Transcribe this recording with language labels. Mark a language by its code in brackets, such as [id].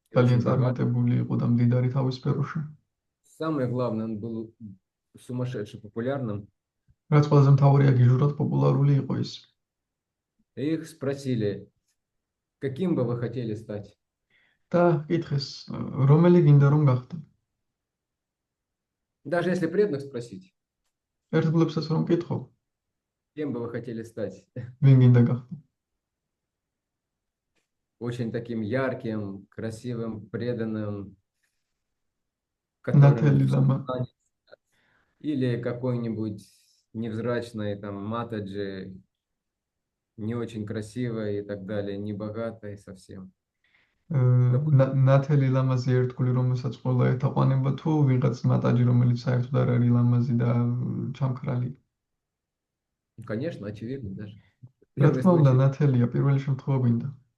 [ka] ძალიან წარმატებული იყო და მდიდარი თავის სფეროში. [ru] Самое главное, он был сумасшедше популярным. [ka] რაც ყველაზე მთავარია, გიჟურად პოპულარული იყო ის. [ru] Их спросили, каким бы вы хотели стать? [ka] და კითხეს, რომელი გინდა რომ გახდე? [ru] Даже если преданных спросить, [ka] ერთგულებსაც რომ კითხო, [ru] кем бы вы хотели стать? [ka] ვინ გინდა გახდე? [ru] Очень таким ярким, красивым, преданным, [ka] ნათელი ლამა. [ru] или какой-нибудь невзрачной, там, матаджи, не очень красивой и так далее, не богатой совсем. [ka] ნათელი ლამაზი ერთგული, რომელსაც ყველა ეთაყვანება, თუ ვიღაც მატაჯი, რომელიც საერთოდ არ არის ლამაზი და ჩამქრალი. [ru] Конечно, очевидно даже. [ka] რა თქმა უნდა, ნათელია, პირველი შემთხვევა გვინდა.